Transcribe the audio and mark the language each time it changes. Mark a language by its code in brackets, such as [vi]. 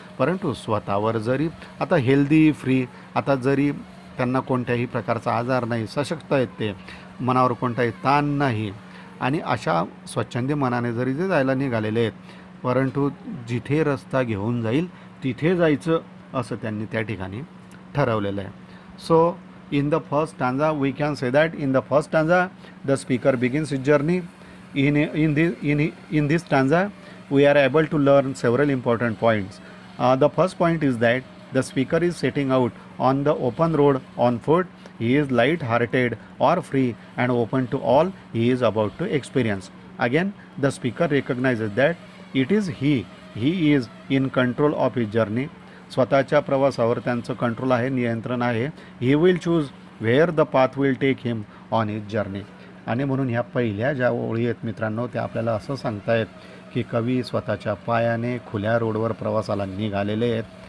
[mr] परंतु स्वतःवर जरी आता [en] healthy free, [mr] आता जरी त्यांना कोणत्याही प्रकारचा आजार नाही, सशक्त आहेत, ते मनावर कोणताही ताण नाही, आणि अशा स्वच्छंदी मनाने जरी ते जायला निघालेले आहेत, परंतु जिथे रस्ता घेऊन जाईल तिथे जायचं असं त्यांनी त्या ठिकाणी ठरवलेलं आहे. [en] So in the first stanza we can say that in the first stanza the speaker begins his journey. In this stanza we are able to learn several important points. The first point is that the speaker is setting out on the open road on foot. He is light hearted or free and open to all he is about to experience. Again the speaker recognizes that it is he is in control of his journey. [mr] स्वतःच्या प्रवासावर त्यांचं control आहे, नियंत्रण आहे. [en] He will choose where the path will take him on his journey. [mr] आणि म्हणून ह्या पहिल्या ज्या ओळी आहेत मित्रांनो, त्या आपल्याला असं सांगतायत की कवी स्वतःच्या पायाने खुल्या रोडवर प्रवासाला निघालेले आहेत.